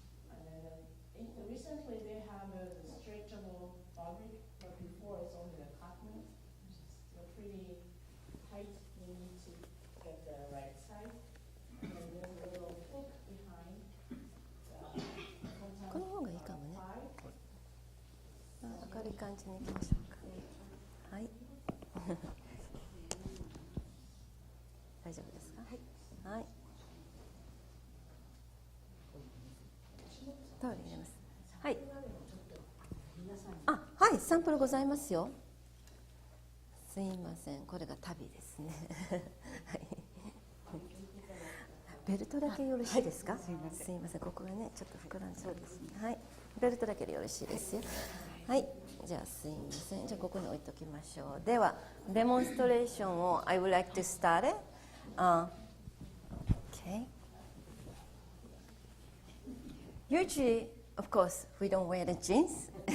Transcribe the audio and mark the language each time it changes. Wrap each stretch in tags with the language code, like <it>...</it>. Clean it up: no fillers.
<en>And then recently they have a stretchable fabric, but before it's only the cotton, which is still pretty tight. You need to get the right size. And then there's a little hook behind.</en> <ja>この方がいいかもね。</ja> <en>Thigh.</en> <ja>明るい感じにいきましょうか。はい。大丈夫ですか。はい。はい。タオル入れます。はい。あ、はい、サンプルございますよ。すいません、これが旅ですね。はい。ベルトだけよろしいですか。すいません、ここがね、ちょっと膨らんじゃうんですね。はい。ベルトだけでよろしいですよ。はい。じゃあすいません。じゃあここに置いときましょう。ではデモンストレーションを</ja> <en>I would like to start it. Okay. Usually, of course, we don't wear the jeans.</en>